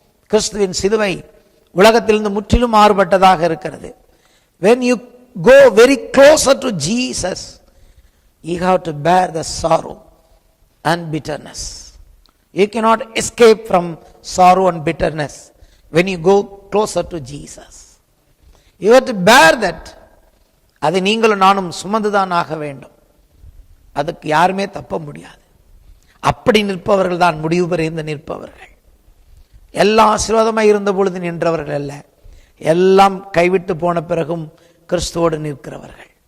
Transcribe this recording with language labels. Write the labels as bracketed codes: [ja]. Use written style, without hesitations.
[ta] கிறிஸ்துவின் சிலுவை உலகத்திலிருந்து முற்றிலும் மாறுபட்டதாக இருக்கிறது. [en] When you go very closer to Jesus, you have to bear the sorrow and bitterness. You cannot escape from sorrow and bitterness when you go closer to Jesus. You have to bear that. [ta] அதை நீங்களும் நானும் சுமந்துதான் ஆக வேண்டும். அதுக்கு யாருமே தப்ப முடியாது. அப்படி நிற்பவர்கள் தான் முடிவு பெறுந்த நிற்பவர்கள். எல்லாம் ஆசீர்வாதமாய் இருந்த பொழுது நின்றவர்கள் அல்ல, எல்லாம் கைவிட்டு போன பிறகும் கிறிஸ்துவோடு நிற்கிறவர்கள்.